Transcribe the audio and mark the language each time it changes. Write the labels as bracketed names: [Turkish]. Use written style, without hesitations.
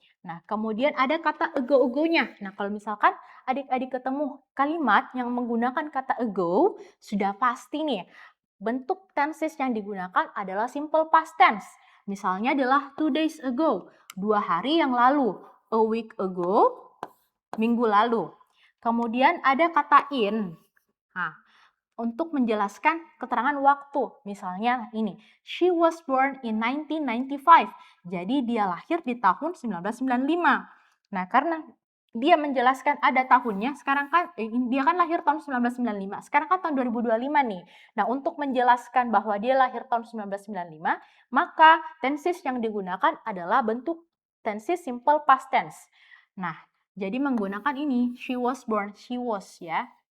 [Indonesian] Nah, kemudian ada kata ago-nya. Nah, kalau misalkan adik-adik ketemu kalimat yang menggunakan kata ago, sudah pasti nih, bentuk tenses yang digunakan adalah simple past tense. Misalnya adalah [English] 2 days ago, [Indonesian] 2 hari yang lalu, [English] a week ago, [Indonesian] minggu lalu. Kemudian ada kata in. Nah, untuk menjelaskan keterangan waktu. Misalnya ini, [English] she was born in 1995. [Indonesian] Jadi dia lahir di tahun 1995. Nah, karena dia menjelaskan ada tahunnya, sekarang kan dia kan lahir tahun 1995. Sekarang kan tahun 2025 nih. Nah, untuk menjelaskan bahwa dia lahir tahun 1995, maka tenses yang digunakan adalah bentuk tenses simple past tense. Nah, jadi menggunakan ini, [English] she was born, she was [Indonesian] ya.